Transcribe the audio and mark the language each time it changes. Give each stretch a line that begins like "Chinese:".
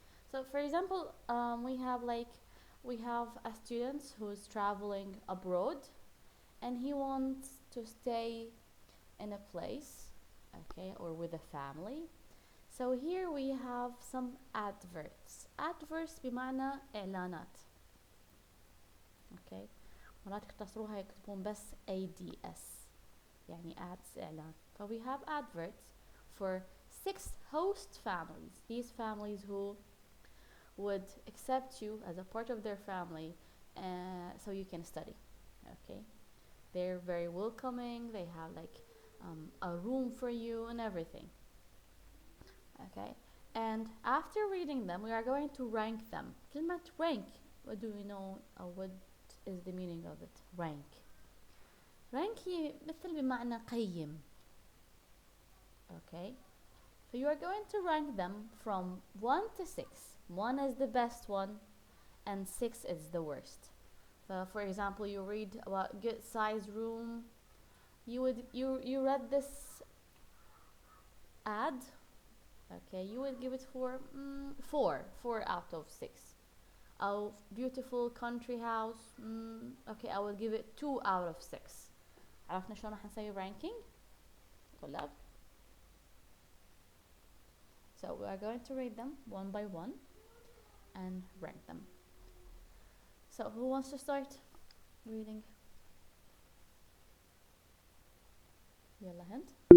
English: So, for example, we have a student who is traveling abroad, and he wants to stay in a place, okay, or with a family. So here we have some adverts.
Arabic: Adverts بمعنى إعلانات.
English: Okay.
Arabic: مرات يختصروها يكتبون بس ADS يعني ads إعلان.
English: So we have adverts for 6 host families. These families who would accept you as a part of their family so you can study. Okay. They're very welcoming. They have a room for you and everything. Okay. And after reading them, we are going to rank them. كلمة rank, what do we know what is the meaning of it? Rank.
Arabic: Rank هي مثل بمعنى قيم.
English: Okay. So you are going to rank them from 1 to 6. 1 is the best one and 6 is the worst. So for example, you read about good size room. You read this ad. Okay, you would give it 4 out of 6. A beautiful country house. Okay, I will give it 2 out of 6.
Arabic: عرفنا شلون راح نسوي ranking طلاب.
English: So we are going to rate them one by one and rank them. So who wants to start reading?
Arabic: يلا هند.